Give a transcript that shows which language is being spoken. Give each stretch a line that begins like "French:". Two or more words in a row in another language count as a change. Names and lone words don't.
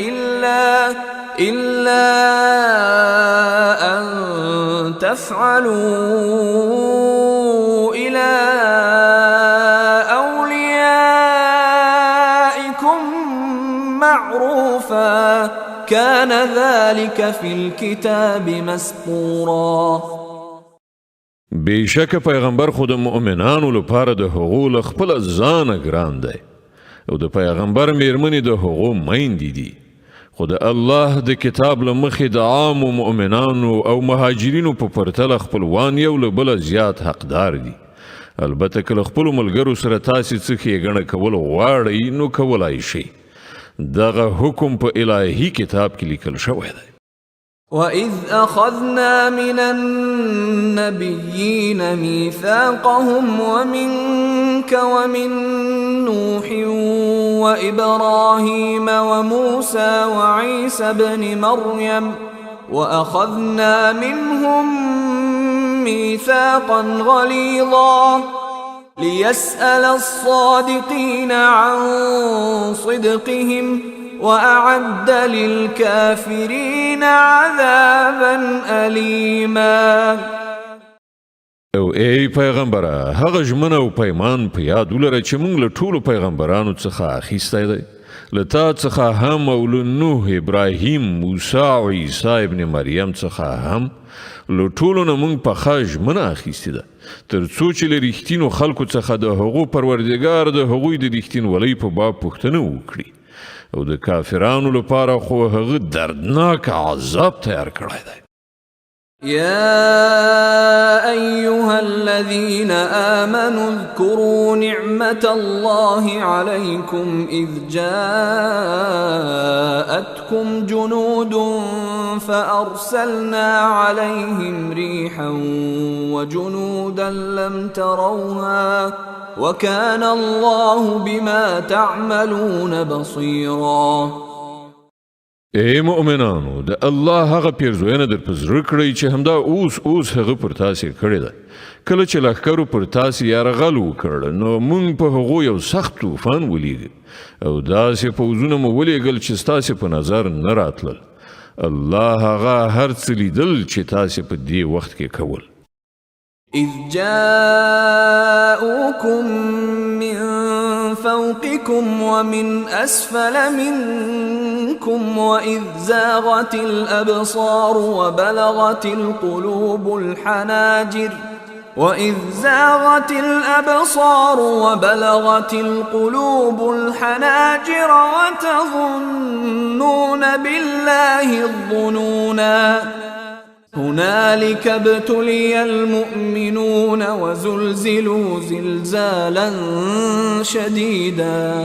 Arabic: إلا أن تفعلوا إلى أوليائكم معروفا كان ذلك في الكتاب مسطورا.
Pashto: بیشک پیغمبر خود مؤمنانو لپاره د هغو له خپله ځانه ګران دی، او د پیغمبر میرمنې د هغو میندې دي، خو د الله د کتاب له مخې د عامو مؤمنانو او مهاجرینو په پرتله خپلوان یو له بله زیات حقدار دي. البته که له خپلو ملګرو سره تاسې څه ښېګڼه کول غواړئ نو کولای شئ. دغه حکم په الهي کتاب کې لیکل شوی دی.
Arabic: وَإِذْ أَخَذْنَا مِنَ النَّبِيِّينَ مِيثَاقَهُمْ وَمِنْكَ وَمِنْ نُوحٍ وَإِبْرَاهِيمَ وَمُوسَى وَعِيسَى ابْنِ مَرْيَمَ وَأَخَذْنَا مِنْهُمْ مِيثَاقًا غَلِيظًا لِيَسْأَلَ الصَّادِقِينَ عَنْ صِدْقِهِمْ وَأَعَدَّ لِلْكَافِرِينَ عَذَابًا أَلِيمًا.
Pashto: او ای پیغمبره، هغه ژمنه او پیمان په یاد ولره چې موږ له ټولو پیغمبرانو څخه اخیستی دی، له تا څخه هم او له نوح، ابراهیم، موسی او عیسی ابن مریم څخه هم له ټولو نه موږ پخه ژمنه اخیستې ده، تر څو چې له رښتینو خلکو څخه د هغو پروردګار د هغوی د رښتینولۍ په باب پوښتنه وکړي، او د کافرانو لپاره خو هغه دردناک عذاب تیار کړی دی.
Arabic: يا أيها الذين آمنوا اذكروا نعمة الله عليكم إذ جاءتكم جنود فأرسلنا عليهم ريحا وجنودا لم تروها وكان الله بما تعملون بصيرا.
Pashto: اے مؤمنانو د الله هغه پیرزوینه در په زړه کړئ چې همدا اوس هغه پر تاسې کړې ده. کله چې لښکرو پر تاسې یرغل وکړ نو موږ په هغو یو سخت طوفان ولیږه او داسې پوځونه مو ولېږل چې ستاسې په نظر نه راتلل. الله هغه هر څه لیدل چې تاسې په دې وخت کې کول.
Arabic: إذ جاءوكم من فوقكم ومن أسفل منكم وإذ زاغت الأبصار وبلغت القلوب الحناجر وتظنون بالله الظنونا هنالك ابتلي المؤمنون وزلزلوا زلزالا شديدا.